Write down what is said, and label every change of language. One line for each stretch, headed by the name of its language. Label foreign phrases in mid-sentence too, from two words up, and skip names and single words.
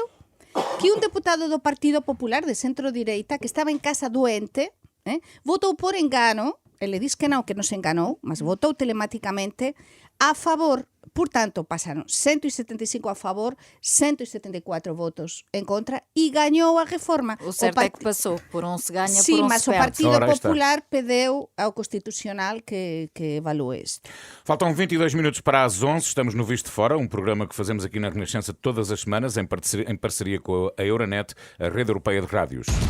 Galician: Que un deputado do Partido Popular de centro-direita que estaba en casa doente votou por engano, ele diz que non se enganou, mas votou telemáticamente a favor. Portanto, pasaron 175 a favor, 174 votos en contra e gañou a reforma.
Portuguese: O certo é que passou, por um se ganha, sí, por um
Galician: mas
Portuguese: se
Galician: o
Portuguese: perde.
Galician: Partido Popular pediu ao Constitucional que evalue isto.
Portuguese: Faltam 22 minutos para as 11, estamos no Visto de Fora, um programa que fazemos aqui na Renascença todas as semanas, em parceria com a Euronet, a rede europeia de rádios.